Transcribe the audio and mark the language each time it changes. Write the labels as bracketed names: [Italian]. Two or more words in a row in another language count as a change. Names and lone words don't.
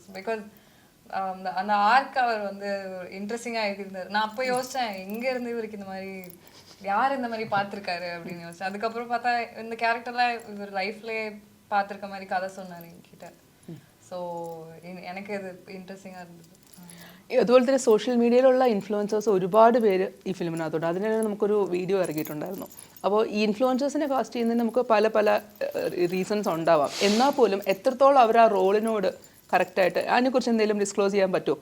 [Tamil] பிகாஸ் அந்த ஆர்க் அவர் வந்து இன்ட்ரெஸ்டிங்காக எழுதியிருந்தார். நான் அப்போ யோசித்தேன் எங்கேருந்து இவருக்கு இந்த மாதிரி யார் இந்த மாதிரி பார்த்துருக்காரு அப்படின்னு யோசிச்சேன். அதுக்கப்புறம் பார்த்தா இந்த கேரக்டர்லாம் இவர் லைஃப்லேயே பார்த்துருக்க மாதிரி கதை சொன்னார் என்கிட்ட. ஸோ எனக்கு இது [Malayalam] ഇൻട്രസ്റ്റിംഗ് ആയിരുന്നു. അതുപോലെ തന്നെ [English] social media [Malayalam] ഇൻഫ്ലുവൻസേഴ്സ് ഒരുപാട് പേര് ഈ ഫിലിമിനകത്തുണ്ട്. അതിനാണ് നമുക്കൊരു വീഡിയോ ഇറക്കിയിട്ടുണ്ടായിരുന്നു. അപ്പോൾ ഈ ഇൻഫ്ലുവൻസേഴ്സിനെ കാസ്റ്റ് ചെയ്യുന്നതിന് നമുക്ക് പല പല റീസൺസ് ഉണ്ടാവാം. എന്നാൽ പോലും എത്രത്തോളം അവർ ആ റോളിനോട് കറക്റ്റായിട്ട് അതിനെക്കുറിച്ച് എന്തെങ്കിലും ഡിസ്ക്ലോസ് ചെയ്യാൻ പറ്റുമോ?